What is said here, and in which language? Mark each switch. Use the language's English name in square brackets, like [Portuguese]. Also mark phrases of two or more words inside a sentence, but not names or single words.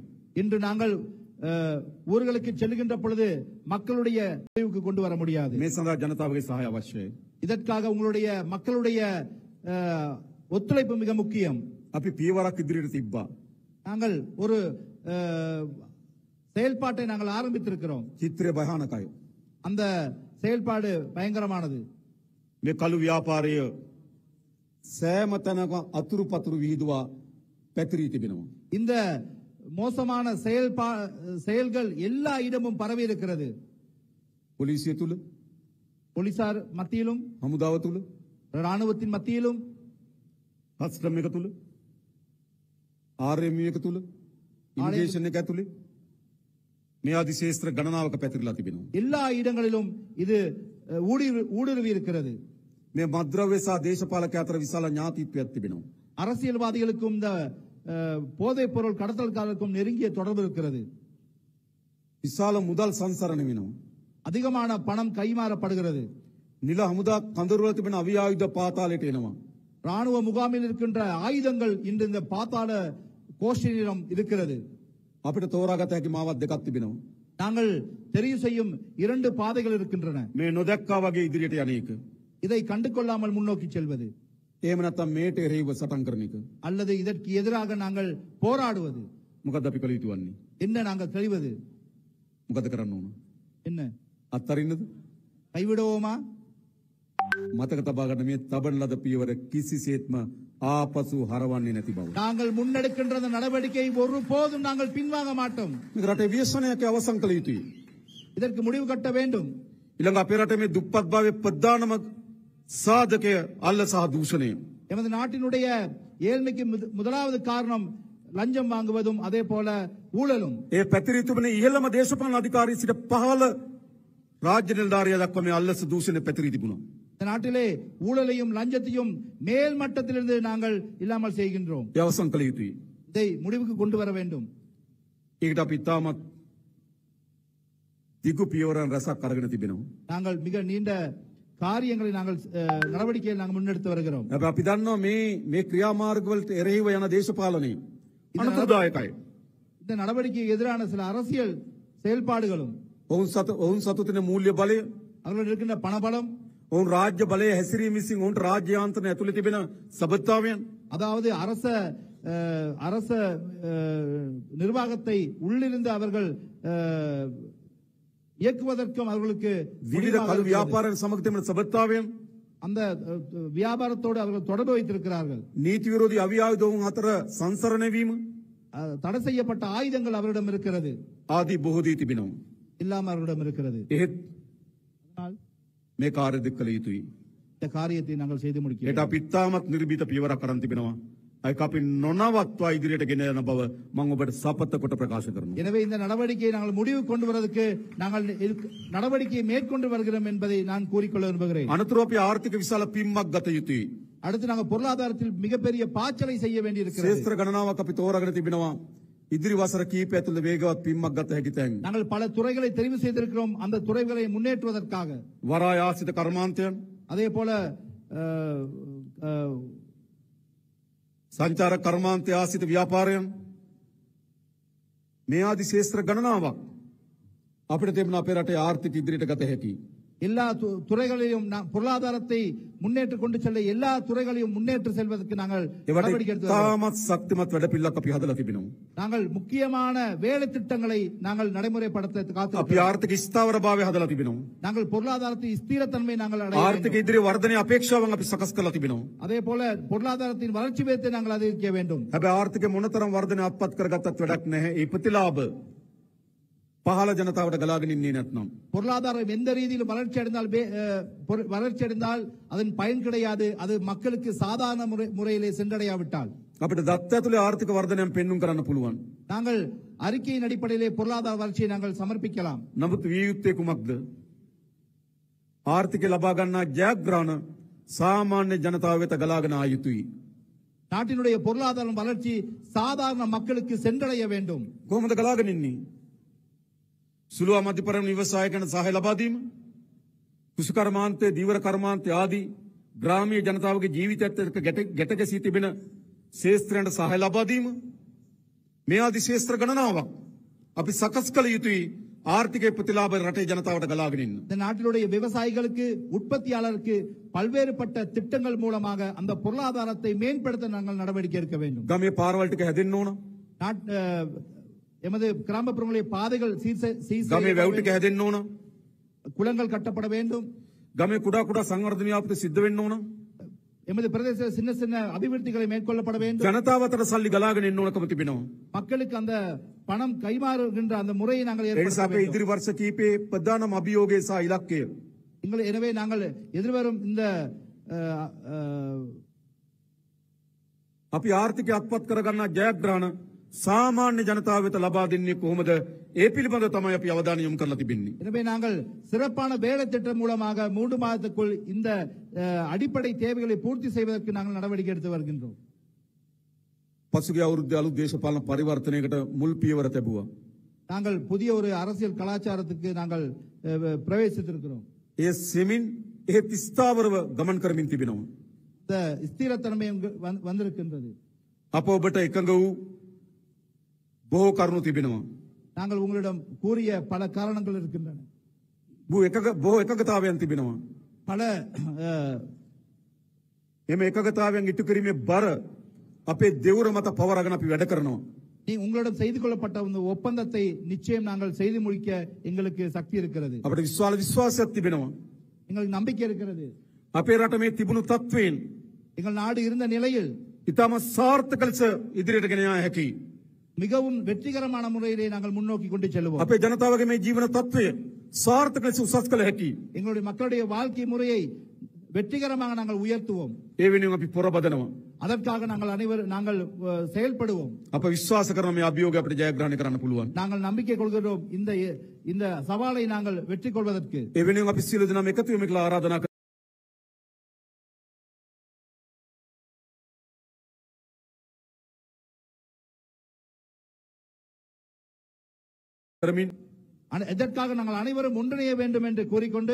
[Tamil] இன்று நாங்கள் ஊர்களுக்கு செல்கின்ற பொழுது மக்களுடைய முடிவுக்கு கொண்டு வர முடியாது. [Sinhala] මේ සඳහා ජනතාවගේ සහාය අවශ්‍යයි. [Tamil] இதற்காக உங்களுடைய மக்களுடைய ஒத்துழைப்பு மிக முக்கியம். [Sinhala] අපි පියවරක් ඉදිරියට තිබ්බා. [Tamil] நாங்கள் ஒரு செயல்பாட்டை நாங்கள் ஆரம்பித்திருக்கிறோம். [Sinhala] චිත්‍රය භයානකයි. [Tamil] அந்த செயல்பாடு பயங்கரமானது. [Sinhala] මේ කළු ව්‍යාපාරය සෑම තැනක අතුරු පතුරු විහිදුවා පැතිරී තිබෙනවා. [Tamil] இந்த மோசமான செயல்கள் எல்லா இடமும் பரவி இருக்கிறது. [Sinhala] පොලිසිය තුල, [Tamil] போலீசார் மத்தியிலும், [Sinhala] හමුදාව තුල, [Tamil] ராணுவத்தின் மத்தியிலும், [Sinhala] කස්ටම් එක තුල, ආර්එම් එක තුල, ඉමිග්‍රේෂන් එක ඇතුලේ මේ ආදි ශේෂ්ත්‍ර ගණනාවක පැතිරලා තිබෙනවා. [Tamil] எல்லா இடங்களிலும் இது ஊடுருவி இருக்கிறது. [Sinhala] මේ මද්ද්‍රව්‍ය සහ දේශපාලක අතර විශාල ඥාතිත්වයක් තිබෙනවා. [Tamil] அரசியல்வாதிகளுக்கும் இந்த போதைப் பொருள் கடத்தல்காரருக்கும் நெருங்கிய தொடர்பு இருக்கிறது. [Sinhala] විශාල මුදල් සංසරණ වෙනවා. [Tamil] அதிகமான பணம் கைமாறப்படுகிறது. [Sinhala] නිල හමුදා කඳවුරුවල තිබෙන අවි ආයුධ පාතාලයට එනවා. [Tamil] ராணுவ முகாமில் இருக்கின்ற ஆயுதங்கள் இன்று இந்த பாத்தாள கோஷ்டியிடம் இருக்கிறது. [Sinhala] අපිට තෝරාගත හැකි මාවත් දෙකක් තිබෙනවා. [Tamil] நாங்கள் தெரிவு செய்யும் 2 பாதைகள் இருக்கின்றன. [Sinhala] මේ නොදැක්කා වගේ ඉදිරියට යන එක. [Tamil] இதை கண்டு கொள்ளாமல் முன்னோக்கி செல்வது, [Sinhala] එහෙම නැත්නම් මේට එරෙහිව සටන් කරන එක. [Tamil] அல்லது இதற்கு எதிராக நாங்கள் போராடுவது. [Sinhala] මොකද අපි කළ යුතු වන්නේ? [Tamil] என்ன நாங்கள் தெரிவது? [Sinhala] මොකද කරන්න ඕන? [Tamil] என்ன [Sinhala] අත්තරින්නද? [Tamil] கைவிடுவோமா? [Sinhala] මතක තබා ගන්න මේ තබන ලද පියවර කිසිසේත්ම ආපසු හරවන්නේ නැති බව. [Tamil] நாங்கள் முன்னெடுக்கின்ற அந்த நடவடிக்கை ஒருபோதும் நாங்கள் பின்வாங்க மாட்டோம். [Sinhala] මේක රටේ ව්‍යසනයක් අවසන් කළ යුතුයි. [Tamil] இதற்கு முடிவு கட்ட வேண்டும். [Sinhala] ඊළඟ අපේ රටේ මේ දුප්පත් භාවයේ ප්‍රධානම සාධකය අල්ල සහ දූෂණය. [Tamil] எமது நாட்டினுடைய ஏழ்மைக்கு முதலாவது காரணம் லஞ்சம் வாங்குவதும் அதே போல ஊழலும். [Sinhala] ඒ පැතිරී තිබෙන ඉහළම දේශපාලන අධිකාරී සිට පහළ රාජ්‍ය නිලධාරියා දක්වා මේ අල්ලස දූෂණය පැතිරී තිබුණා. [Tamil] இந்த நாட்டிலே ஊழலையும் லஞ்சத்தையும் மேல் மட்டத்திலிருந்து நாங்கள் இல்லாமல் செய்கின்றோம். [Sinhala] ඒ අවසන් කළ යුතුයි. [Tamil] இதை முடிவுக்கு கொண்டு வர வேண்டும். [Sinhala] ඒකට අපි ඉතාමත් දිගු පියවරන් රසක් අරගෙන තිබෙනවා. [Tamil] நாங்கள் மிக நீண்ட காரியங்களை நாங்கள் நடவடிக்கையை நாங்கள் முன்னெடுத்து வருகிறோம். [Sinhala] හැබැයි අපි දන්නවා මේ ක්‍රියාමාර්ගවලට එරෙහිව යන දේශපාලනය අනතුරුදායකයි. [Tamil] இந்த நடவடிக்கைக்கு எதிரான சில அரசியல் செயல்பாடுகளும், [Sinhala] ඔවුන් සතු තියෙන මූල්‍ය බලය, [Tamil] அவர்கள் இருக்கின்ற பணபலம், [Sinhala] ඔවුන් රාජ්‍ය බලය හැසිරීම විසින් ඔවුන්ට රාජ්‍ය යාන්ත්‍රණ ඇතුළේ තිබෙන සබත්තාවයන්, [Tamil] அதாவது அரச நிர்வாகத்தை உள்ளிருந்து அவர்கள் இயக்குவதற்கும் அவர்களுக்கு [Sinhala] විවිධ කළු ව්‍යාපාරයන් සමග තිබෙන සබත්තාවයන්, [Tamil] அந்த வியாபாரத்தோடு அவர்கள் தொடர்பு வைத்திருக்கிறார்கள். [Sinhala] නීති විරෝධී අවි ආයුධ ඔවුන් අතර සංසරණය වීම [Tamil] தடை செய்யப்பட்ட ஆயுதங்கள் அவரிடம் இருக்கிறது, [Sinhala] ආදී බොහෝ දී තිබෙනවා. [Tamil] இல்லாம அவரிடம் இருக்கிறது. [Sinhala] එහෙත් [Tamil] அதனால் [Sinhala] මේ කාර්ය දෙක කළ යුතුයි. [Tamil] இந்த காரியத்தை நாங்கள் செய்து முடிக்க [Sinhala] ඒට අපි ඉතාමත් නිර්භීත පියවරක් අරන් තිබෙනවා. ඒක අපි නොනවත්වා ඉදිරියට ගෙන යන බව මම ඔබට සපත්ත කොට ප්‍රකාශ කරනවා. [Tamil] எனவே இந்த நடவடிக்கையை நாங்கள் முடிவு கொண்டு வருவதற்கு நாங்கள் நடவடிக்கையை மேற்கொண்டு வருகிறோம் என்பதை நான் கூறிக்கொள்ள விரும்புகிறேன். [Sinhala] අනතුරු අපි ආර්ථික විශාල පිම්මක් ගත යුතුයි. [Tamil] அடுத்து நாங்கள் பொருளாதாரத்தில் மிகப்பெரிய பாய்ச்சலை செய்ய வேண்டியிருக்கிறது. [Sinhala] ශේෂ්ත්‍ර ගණනාවක් අපි තෝරාගෙන තිබෙනවා. ඉදිරි වසර කීපය ඇතුළත වේගවත් පිම්මක් ගත හැකි තැන්. [Tamil] நாங்கள் பல துறைகளை தெரிவு செய்திருக்கிறோம். அந்த துறைகளை முன்னேற்றுவதற்காக [Sinhala] වරාය ආශ්‍රිත කර්මාන්තයන්, [Tamil] அதே போல [Sinhala] සංචාරක කර්මාන්තය ආශ්‍රිත ව්‍යාපාරයන්, මේ ආදි ශේෂ්ත්‍ර ගණනාවක් අපිට තිබෙන අපේ රටේ ආර්ථික ඉදිරියට ගත හැකි. [Tamil] எல்லா துறைகளையும் பொருளாதாரத்தை முன்னேற்ற கொண்டு செல்ல எல்லா துறைகளையும் முன்னேற்ற செல்வதற்கு நாங்கள் நடவடிக்கை எடுத்து [Sinhala] තාමත් ශක්තිමත් වැඩපිළිවෙලක් අපි හදලා තිබෙනවා. [Tamil] நாங்கள் முக்கியமான வேலை திட்டங்களை நாங்கள் நடைமுறைப்படுத்த [Sinhala] අපි [Tamil] காத்திருக்கிறோம். [Sinhala] ආර්ථික ස්ථාවරභාවය හදලා තිබෙනවා. [Tamil] நாங்கள் பொருளாதாரத்தை ஸ்திரத்தன்மை நாங்கள் அடைய [Sinhala] ආර්ථික [Tamil] வேண்டும். [Sinhala] ඉදිරි වර්ධනය අපේක්ෂාවන් අපි සකස් කරලා තිබෙනවා. [Tamil] அதே போல பொருளாதாரத்தின் வளர்ச்சி வேகத்தை நாங்கள் அதிகரிக்க வேண்டும். [Sinhala] හැබැයි ආර්ථික මොනතරම් වර්ධනය අත්පත් කරගත්තත් වැඩක් නැහැ. ඒ ප්‍රතිලාභ පහළ ජනතාවට ගලාගෙන ඉන්නේ නැත්නම්. [Tamil] பொருளாதாரம் எந்த ரீதியில் வளர்ச்சி அடைந்தால் அதன் பயன் கிடையாது. அது மக்களுக்கு சாதாரண முறையிலே சென்றடையாவிட்டால் [Sinhala] අපිට දත්ත ඇතුලේ ආර්ථික වර්ධනයක් පෙන්눔 කරන්න පුළුවන්. [Tamil] நாங்கள் அறிக்கையின் அடிப்படையிலே பொருளாதார வளர்ச்சியை நாங்கள் சமர்ப்பிக்கலாம். [Sinhala] නමුත් විය යුත්තේ කුමක්ද? ආර්ථිකය ලබා ගන්නා ජයග්‍රහණ සාමාන්‍ය ජනතාව වෙත ගලාගෙන ආ යුතුයි. [Tamil] நாட்டினுடைய பொருளாதார வளர்ச்சி சாதாரண மக்களுக்கு சென்றடைய வேண்டும். [Sinhala] කොහොමද ගලාගෙන ඉන්නේ? සුළු අමධ්‍යපරම ව්‍යවසායකයන් සහාය ලබා දීම, කුසු කර්මාන්තය, දීවර කර්මාන්තය ආදී ග්‍රාමීය ජනතාවගේ ජීවිතයත් එක්ක ගැට ගැසී තිබෙන ශේෂ්ත්‍රයන්ට සහාය ලබා දීම, මේ ආදී ශේෂ්ත්‍ර ගණනාවක් අපි සකස් කළ යුතුයි ආර්ථික ප්‍රතිලාභ රටේ ජනතාවට ගලාගෙන ඉන්න. [Tamil] இந்த நாட்டினுடைய விவசாயிகளுக்கு உற்பத்தியாளருக்கு பல்வேறுபட்ட திட்டங்கள் மூலமாக அந்த பொருளாதாரத்தை மேம்படுத்த நாங்கள் நடவடிக்கை எடுக்க வேண்டும். [Sinhala] ගමේ පාරවල් ටික හැදෙන්න ඕන. [Tamil] எமது கிராமப்புறங்களிலே பாதைகள் [Sinhala] ගමේ වැව් ටික හැදෙන්න ඕන. [Tamil] குளங்கள் கட்டப்பட வேண்டும். [Sinhala] ගමේ කුඩා කුඩා සංවර්ධන ව්‍යාපෘති සිද්ධ වෙන්න ඕන. [Tamil] எமது பிரதேச சின்ன சின்ன அபிவிருத்திகளை மேற்கொள்ளப்பட வேண்டும். [Sinhala] ජනතාව අතර සල්ලි ගලාගෙන එන්න ඕනකම තිබෙනවා. [Tamil] மக்களுக்கு அந்த பணம் கைமாறுகின்ற அந்த முறையை நாங்கள் [Sinhala] ඒ නිසා අපේ ඉදිරි වර්ෂ කීපයේ ප්‍රධානම අභියෝගය සහ ඉලක්කය [Tamil] எனவே நாங்கள் எதிர்வரும் இந்த [Sinhala] අපි ආර්ථිකය අත්පත් කරගන්නා ජයග්‍රහණ සාමාන්‍ය ජනතාව වෙත ලබා දෙන්නේ කොහොමද? ඒ පිළිබඳව තමයි අපි අවධානය යොමු කරලා තිබෙන්නේ. [Tamil] எனவே நாங்கள் சிறப்பான வேலை திட்டம் மூலமாக 3 மாதத்துக்குள் இந்த அடிப்படை தேவைகளை பூர்த்தி செய்வதற்கு நாங்கள் நடவடிக்கை எடுத்து வருகின்றோம். [Sinhala] පසුගිය අවුරුද්දේ අලුත් දේශපාලන පරිවර්තනයකට මුල් පියවර තිබුවා. [Tamil] நாங்கள் புதிய ஒரு அரசியல் கலாச்சாரத்துக்கு நாங்கள் பிரவேசித்திருக்கிறோம். [Sinhala] ඒ සෙමින් එහෙත් ස්ථාවරව ගමන් කරමින් තිබෙනවා. [Tamil] இந்த ஸ்திரத்தன்மை வந்திருக்கின்றது. [Sinhala] අප ඔබට එකඟ වූ බොහෝ කරුණු තිබෙනවා. [Tamil] நாங்கள் உங்களிடம் கூறிய பல காரணங்கள் இருக்கின்றன. [Sinhala] බොහෝ එකඟතාවයන් තිබෙනවා. [Tamil] பல [Sinhala] එම එකඟතාවයන් ඉටු කිරීමේ බර අපේ දෙවුර මත පවරගෙන අපි වැඩ කරනවා. [Tamil] உங்களிடம் செய்து கொள்ளப்பட்ட இந்த ஒப்பந்தத்தை நிச்சயம் நாங்கள் செய்து முடிக்க எங்களுக்கு சக்தி இருக்கிறது. [Sinhala] අපිට විශ්වාසයක් තිබෙනවා. [Tamil] எங்களுக்கு நம்பிக்கை இருக்கிறது. [Sinhala] අපේ රට මේ තිබුණු තත්වයෙන් [Tamil] எங்கள் நாடு இருந்த நிலையில் [Sinhala] ඉතාම සාර්ථක ලෙස ඉදිරියට ගෙන යා හැකියි. [Tamil] மிகவும் வெற்றிகரமான முறையிலே நாங்கள் முன்னோக்கி கொண்டு செல்வோம். [Sinhala] අපේ ජනතාවගේ මේ ජීවන තත්වය සාර්ථක ලෙස උසස් කළ හැකියි. [Tamil] எங்களுடைய மக்களுடைய வாழ்க்கை முறையை வெற்றிகரமாக நாங்கள் உயர்த்துவோம். [Sinhala] ඒ වෙනුවෙන් අපි පොරබදනවා. [Tamil] அதற்காக நாங்கள் செயல்படுவோம். [Sinhala] අප විශ්වාස කරන මේ අභියෝගය අපිට ජයග්‍රහණය කරන්න පුළුවන්. [Tamil] நாங்கள் நம்பிக்கை கொள்கிறோம் இந்த சவாலை நாங்கள் வெற்றி கொள்வதற்கு. [Sinhala] ඒ වෙනුවෙන් අපි සියලු දෙනාම එකතු වෙමු කියලා ආරාධනා කරමින් [Tamil] எதற்காக நாங்கள் அனைவரும் ஒன்றிணைய வேண்டும் என்று கூறிக்கொண்டு